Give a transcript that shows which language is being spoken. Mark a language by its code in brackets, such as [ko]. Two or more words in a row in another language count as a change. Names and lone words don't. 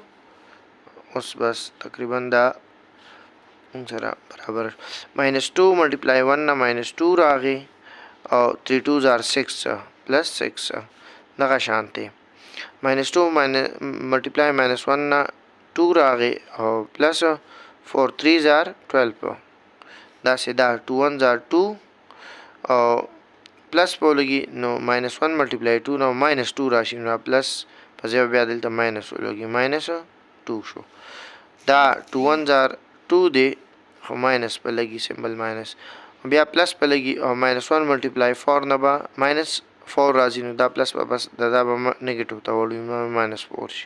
[ps] اوس بس تقریبا دا سره برابر [en] minus 2 multiply 1 [ps] نه ماینس 2 راغی او [en] 3 2s are 6 plus 6 [ps] دغه شانتي. [en] minus 2 multiply minus 1 [ps] نه 2 راغی او [en] plus 4 3s are 12. [ps] دا سیدا [en] 2 1s are 2 [ps] او پلس په لګي نو [en] minus 1 multiply 2 [ps] نو ماینس 2 راشي، نو پلس په ځای بیا دلته ماینس ولګي ماینس 2 شو. دا [en] 2 1s are 2 [ps] دی خو ماینس په لګي [en] symbol minus, [ps] بیا پلس په لګي او [en] minus 1 multiply 4 [ps] نه به ماینس 4 راځي، نو دا پلس به بس دا به نیگیټیو ته وړو ماینس 4 شي.